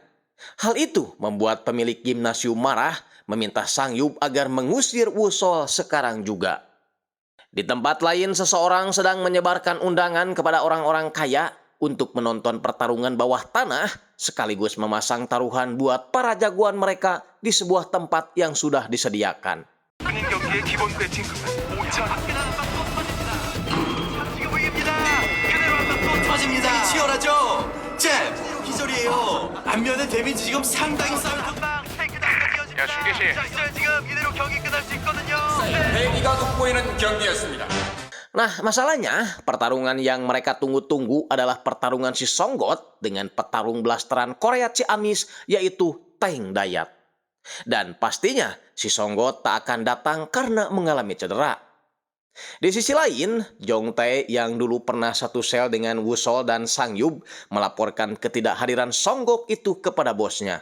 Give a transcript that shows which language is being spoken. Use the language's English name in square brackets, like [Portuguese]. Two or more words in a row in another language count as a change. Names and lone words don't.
[Indonesian] Hal itu membuat pemilik gimnasium marah, meminta Sangyup agar mengusir Wusol sekarang juga. Di tempat lain, seseorang sedang menyebarkan undangan kepada orang-orang kaya untuk menonton pertarungan bawah tanah, sekaligus memasang taruhan buat para jagoan mereka di sebuah tempat yang sudah disediakan. [Korean] 경기의 기본 배팅금은 5천. 터집니다. 치열하죠? 잽! 기절이에요. 안면의 데미지 지금 상당히 쌓여. 야, 중계씨. 지금 이대로 경기 끝날 수 있거든요. 대기가 돋보이는 경기였습니다. [Indonesian] Nah, masalahnya pertarungan yang mereka tunggu-tunggu adalah pertarungan si Songgot dengan petarung blasteran Korea Ciamis, yaitu Teng Dayat. Dan pastinya si Songgot tak akan datang karena mengalami cedera. Di sisi lain, Jong Tae yang dulu pernah satu sel dengan Wusol dan Sangyup melaporkan ketidakhadiran Songgok itu kepada bosnya.